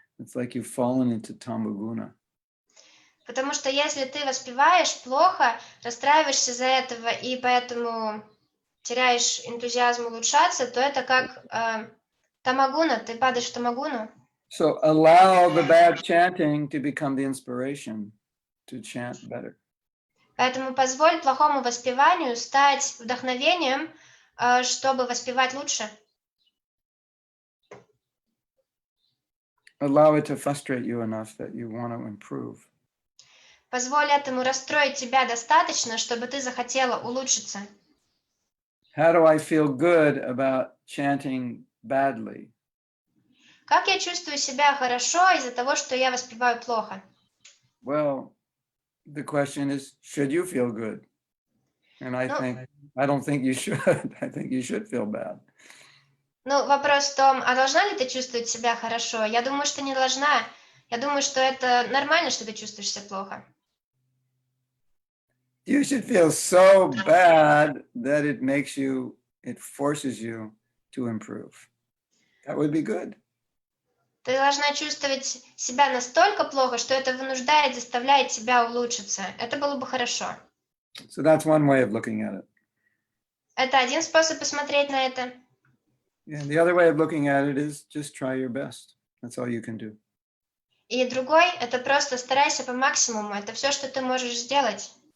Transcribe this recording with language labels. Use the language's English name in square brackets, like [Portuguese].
[English] It's like you've fallen into tamaguna. [Russian] Потому что если ты воспеваешь плохо, расстраиваешься из-за этого и поэтому теряешь энтузиазм улучшаться, то это как тамагуна, ты падаешь в тамагуну. [English] So allow the bad chanting to become the inspiration to chant better. [Russian] Поэтому позволь плохому воспеванию стать вдохновением, чтобы воспевать лучше. [English] Allow it to frustrate you enough that you want to improve. [Russian] Позволь этому расстроить тебя достаточно, чтобы ты захотела улучшиться. [English] How do I feel good about chanting badly? [Russian] Как я чувствую себя хорошо из-за того, что я воспеваю плохо? [English] Well, the question is, should you feel good? And I don't think you should. I think you should feel bad. [Russian] Ну, вопрос в том, а должна ли ты чувствовать себя хорошо? Я думаю, что не должна. Я думаю, что это нормально, что ты чувствуешь себя плохо. [English] You should feel so bad that it forces you to improve. That would be good. [Russian] Ты должна чувствовать себя настолько плохо, что это вынуждает, заставляет тебя улучшиться. Это было бы хорошо. [English] So that's one way of looking at it. [Russian] Это один способ посмотреть на это. [English] And the other way of looking at it is just try your best. That's all you can do. [Russian] И другой – это просто старайся по максимуму. Это все, что ты можешь сделать.